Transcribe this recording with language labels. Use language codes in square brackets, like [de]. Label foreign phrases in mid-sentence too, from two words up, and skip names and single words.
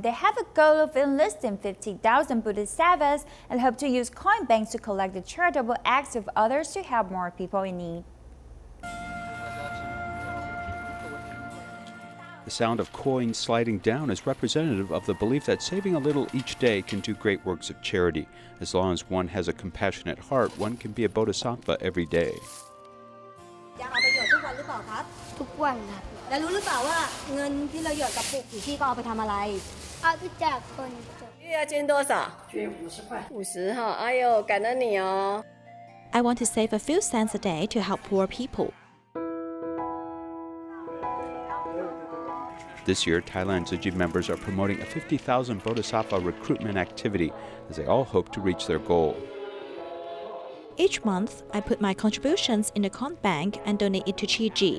[en] They have a goal of enlisting 50,000 Bodhisattvas and hope to use coin banks to collect the charitable acts of others to help more people in need. The sound of coins sliding down is representative of the belief that saving a little each day can do great works of charity. As long as one has a compassionate heart, one can be a bodhisattva every day. [th] ทุกวันครับแล้วรู้หรือเปล่าว่าเงินที่เราหยอดกระปุกพี่ก็เอาไปทำอะไรเอาไปแจกคน [zh] 月要捐多少？捐50块。50哈，哎呦，感恩你哦。 [en] I want to save a few cents a day to help poor people. This year, Thailand Tzu Chi members are promoting a 50,000 Bodhisattva recruitment activity as they all hope to reach their goal. Each month, I put my contributions in the coin bank and donate it to Tzu Chi.